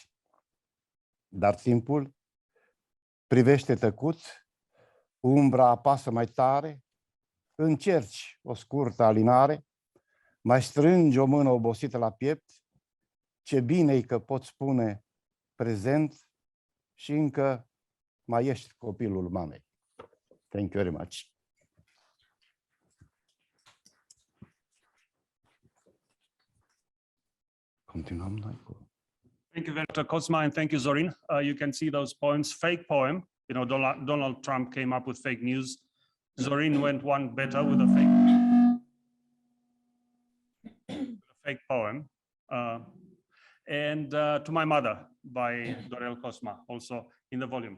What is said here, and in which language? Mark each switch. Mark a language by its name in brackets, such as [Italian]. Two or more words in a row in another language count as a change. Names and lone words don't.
[Romanian] Dar timpul privește tăcut, umbra apasă mai tare, încerci o scurtă alinare, mai strângi o mână obosită la piept, ce bine-i că poți spune prezent și încă mai ești copilul mamei. [English] Thank you very much. [Romanian] Continuăm noi cu... [English] Thank you, Dr. Cosma, and thank you, Zorin. You can see those poems. Fake poem. You know, Donald Trump came up with fake news. Zorin went one better with a fake poem. And To My Mother by Daniel Cosma, also in the volume.